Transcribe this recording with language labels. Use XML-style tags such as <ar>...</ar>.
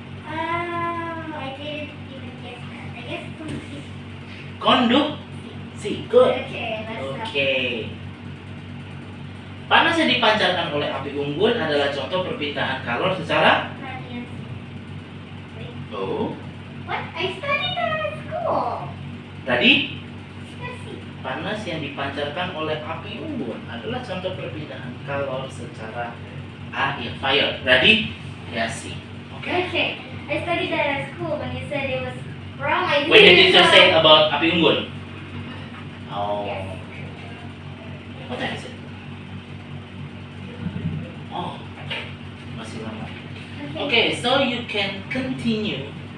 <en>I didn't even guess that. I guess complete.</en> <id>Konduksi. Good.</id> <en>Okay, let's stop.</en> <id>Oke. Panas yang dipancarkan oleh api unggun adalah contoh perpindahan kalor secara Radiasi.</id> <en>Wait, oh. what? I studied that at school.</en> <id>Tadi</id> <en>Let's see.</en> <id>panas yang dipancarkan oleh api unggun adalah contoh perpindahan kalor secara fire. Radiasi. Oke.</id> <en>Okay, I studied that at school. When you said it was wrong, I didn't When did you know. say about api unggun? Oh. Yes. What time is it?</en> <id>Oh. Masih lama.</id> <en>Okay, so you can continue.</en>